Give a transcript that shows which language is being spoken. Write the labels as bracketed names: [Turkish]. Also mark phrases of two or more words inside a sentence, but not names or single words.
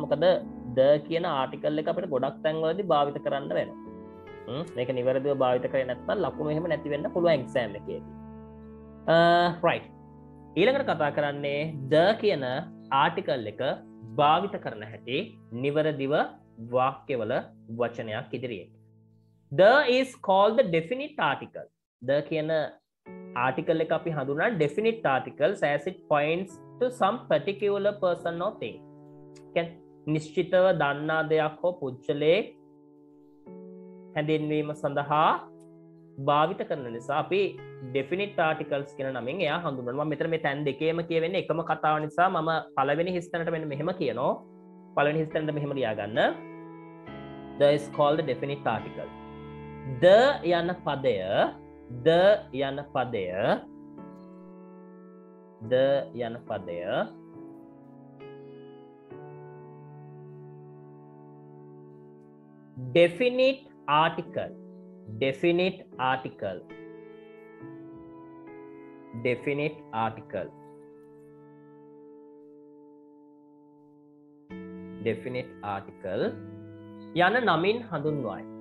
[Sinhala] මොකද the කියන ආටිකල් එක අපිට ගොඩක් තැන්වලදී භාවිත කරන්න වෙනවා. මේක නිවැරදිව භාවිත කරේ නැත්නම් ලකුණු එහෙම නැති වෙන්න පුළුවන් එක්සෑම් එකේදී. [English] right. [Sinhala] ඊළඟට කතා කරන්නේ the කියන ආටිකල් එක භාවිත කරන හැටි නිවැරදිව වාක්‍යවල වචනයක් ඉදිරියෙන්. [English] The is called the definite article. The [Sinhala] කියන article එක අපි හඳුන්වන [English] definite articles as it points to some particular person or thing. [Sinhala] නිශ්චිතව දන්නා දෙයක් හෝ පුද්ගලයෙක් හැඳින්වීම සඳහා භාවිත කරන නිසා අපි [English] definite articles [Sinhala] කියන නමින් එයා හඳුන්වනවා. මම මෙතන මේ තැන් දෙකේම කියවෙන්නේ එකම කතාව නිසා මම පළවෙනි හිස්තැනට මෙන්න මෙහෙම කියනවා. පළවෙනි හිස්තැනට මෙහෙම ලියාගන්න. [English] The is called the definite article. [Sinhala] The යන පදය [English] definite article [Sinhala] යන නමින් හඳුන්වයි.